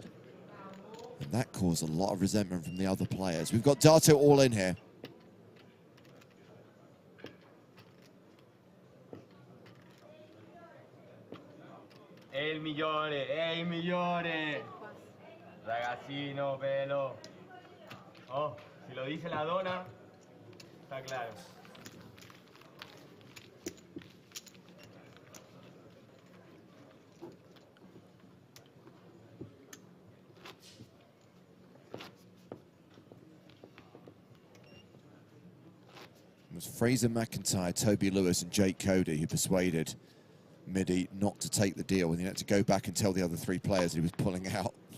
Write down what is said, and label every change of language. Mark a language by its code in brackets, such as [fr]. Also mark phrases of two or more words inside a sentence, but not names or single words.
[en] And that caused a lot of resentment from the other players. We've got Dato all in here. [it] El migliore, è il migliore. Ragazzino, pelo. [es] Oh, si lo dice la dona, está claro. [en] It was Fraser McIntyre, Toby Lewis, and Jake Cody who persuaded Midi not to take the deal, and he had to go back and tell the other three players he was pulling out.